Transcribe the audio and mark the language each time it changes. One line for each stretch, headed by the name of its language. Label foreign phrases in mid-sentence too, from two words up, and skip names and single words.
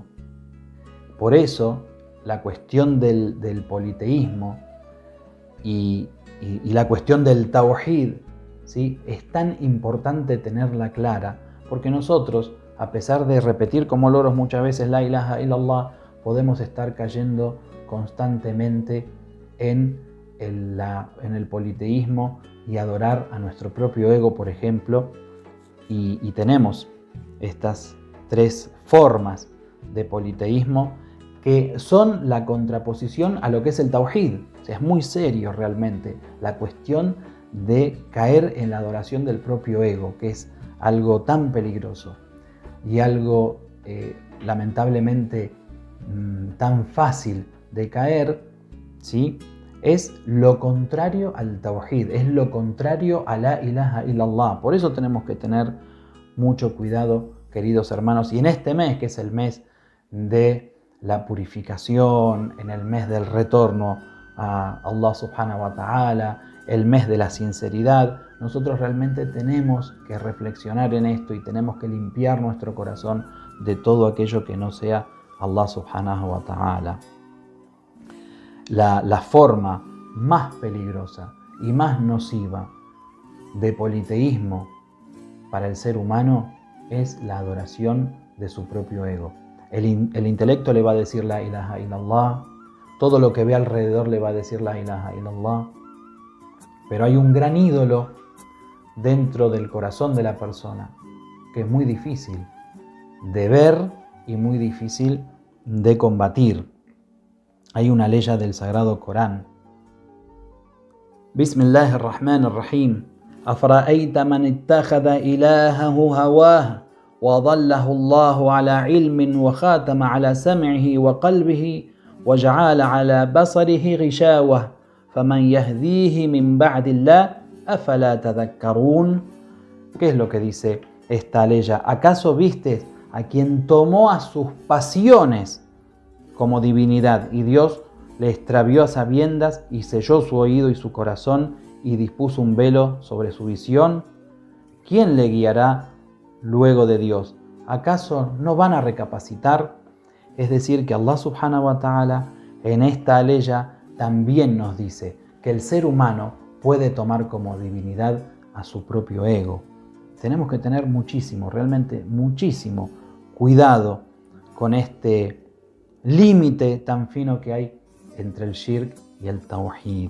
Spanish: Por eso, la cuestión del politeísmo y la cuestión del tawhid, ¿sí? Es tan importante tenerla clara, porque nosotros, a pesar de repetir como loros muchas veces
Arabic: لا إله إلا الله,
Spanish: podemos estar cayendo constantemente en el politeísmo y adorar a nuestro propio ego, por ejemplo, y tenemos estas tres formas de politeísmo que son la contraposición a lo que es el tawhid. O sea, es muy serio realmente la cuestión de caer en la adoración del propio ego, que es algo tan peligroso y algo lamentablemente tan fácil de caer, ¿sí? Es lo contrario al tawhid, es lo contrario a
Arabic: لا إله إلا الله.
Spanish: Por eso tenemos que tener mucho cuidado, queridos hermanos, y en este mes, que es el mes de la purificación, en el mes del retorno a
Arabic: الله سبحانه وتعالى,
Spanish: el mes de la sinceridad, nosotros realmente tenemos que reflexionar en esto y tenemos que limpiar nuestro corazón de todo aquello que no sea
Arabic: الله سبحانه وتعالى.
Spanish: La forma más peligrosa y más nociva de politeísmo para el ser humano es la adoración de su propio ego. El intelecto le va a decir
Arabic: لا إله إلا الله,
Spanish: todo lo que ve alrededor le va a decir
Arabic: لا إله إلا الله,
Spanish: pero hay un gran ídolo dentro del corazón de la persona que es muy difícil de ver y muy difícil de combatir. Hay una ley del Sagrado Corán.
Arabic: بسم الله الرحمن الرحيم. أفرأيت من اتخذ إلهه هواه وضله الله على علم وختم على سمعه وقلبه وجعل على بصره غشاوة فمن يهديه من بعد الله أفلا تذكرون.
Spanish: ¿Qué es lo que dice esta ley? ¿Acaso viste a quien tomó a sus pasiones como divinidad y Dios le extravió a sabiendas y selló su oído y su corazón y dispuso un velo sobre su visión? ¿Quién le guiará luego de Dios? ¿Acaso no van a recapacitar? Es decir, que
Arabic: الله سبحانه وتعالى
Spanish: en esta aleya también nos dice que el ser humano puede tomar como divinidad a su propio ego. Tenemos que tener muchísimo, realmente muchísimo cuidado con este límite tan fino que hay entre el shirk y el tawhid.